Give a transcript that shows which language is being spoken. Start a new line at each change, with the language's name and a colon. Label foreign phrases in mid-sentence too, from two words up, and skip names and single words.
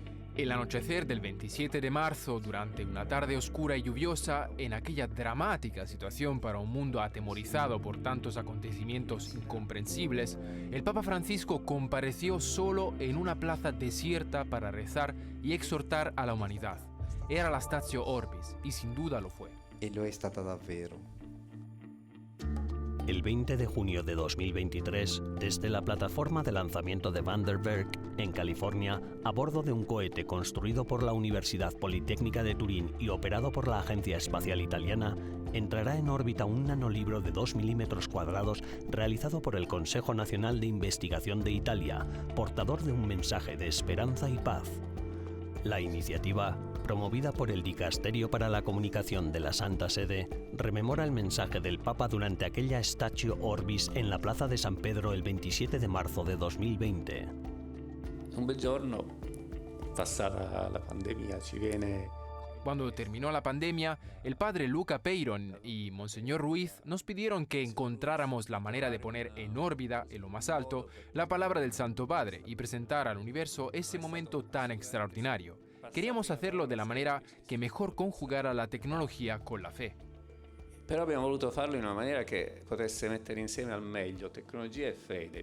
Spanish: El anochecer del 27 de marzo, durante una tarde oscura y lluviosa, en aquella dramática situación para un mundo atemorizado por tantos acontecimientos incomprensibles, el Papa Francisco compareció solo en una plaza desierta para rezar y exhortar a la humanidad. Era la Statio Orbis, y sin duda lo fue.
Italian: E lo è stata davvero.
Spanish: El 20 de junio de 2023, desde la plataforma de lanzamiento de Vandenberg, en California, a bordo de un cohete construido por la Universidad Politécnica de Turín y operado por la Agencia Espacial Italiana, entrará en órbita un nanolibro de 2 milímetros cuadrados realizado por el Consejo Nacional de Investigación de Italia, portador de un mensaje de esperanza y paz. La iniciativa, promovida por el Dicasterio para la Comunicación de la Santa Sede, rememora el mensaje del Papa durante aquella Statio Orbis en la Plaza de San Pedro el 27 de marzo de 2020.
Italian: Un bel giorno, passata la pandemia, ci viene.
Spanish: Cuando terminó la pandemia, el padre Luca Peyron y Monseñor Ruiz nos pidieron que encontráramos la manera de poner en órbita, en lo más alto, la palabra del Santo Padre y presentar al universo ese momento tan extraordinario. Queríamos hacerlo de la manera que mejor conjugara la tecnología con la fe.
Italian: Però abbiamo voluto farlo in una maniera che potesse mettere insieme al meglio tecnologia e fede.